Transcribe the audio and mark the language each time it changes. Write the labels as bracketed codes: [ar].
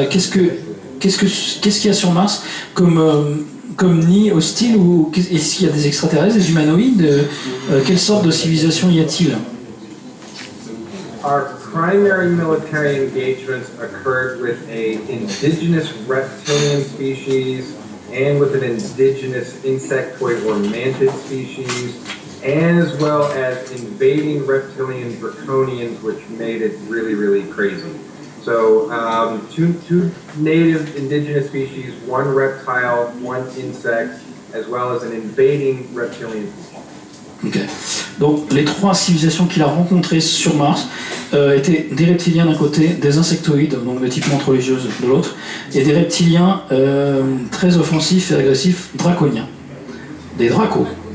[fr] Qu'est-ce qu'il y a sur Mars comme nid hostile, ou est-ce qu'il y a des extraterrestres, des humanoïdes? Quelle sorte de civilisation y a-t-il? [en] Our primary military engagements occurred with an indigenous reptilian species and with an indigenous insectoid or mantid species, as well as invading reptilian draconians, which made it really, really crazy. So two native indigenous species, one reptile, one insect, as well as an invading reptilian species. Okay. [fr] Donc les trois civilisations qu'il a rencontrées sur Mars étaient des reptiliens d'un côté, des insectoïdes, donc de type montre religieuse de l'autre, et des reptiliens très offensifs et agressifs draconiens. Des dracos.